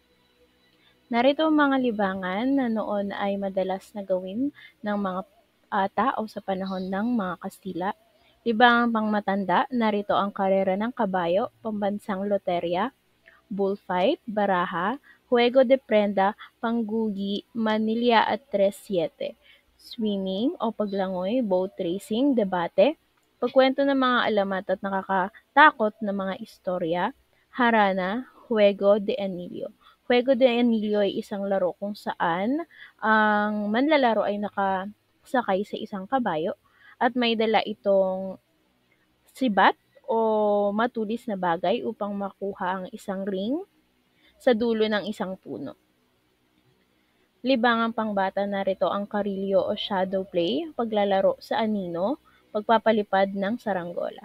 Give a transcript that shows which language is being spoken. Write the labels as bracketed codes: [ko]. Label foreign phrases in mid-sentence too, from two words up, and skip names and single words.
[tl] Narito ang mga libangan na noon ay madalas na gawin ng mga tao sa panahon ng mga Kastila. Libangan pangmatanda, narito ang karera ng kabayo, pambansang loterya, bullfight, baraha, [es] juego de prenda, [tl] panggugi, manilya at 3-7, swimming o paglangoy, [en] boat racing, [tl] debate, pagkwento ng mga alamat at nakakatakot na mga istorya, harana, [es] juego de anillo. Juego de anillo [tl] ay isang laro kung saan ang manlalaro ay nakasakay sa isang kabayo at may dala itong sibat o matulis na bagay upang makuha ang isang ring sa dulo ng isang puno. Libangang pangbata, narito ang karilyo o [en] shadow play, [tl] paglalaro sa anino, pagpapalipad ng saranggola.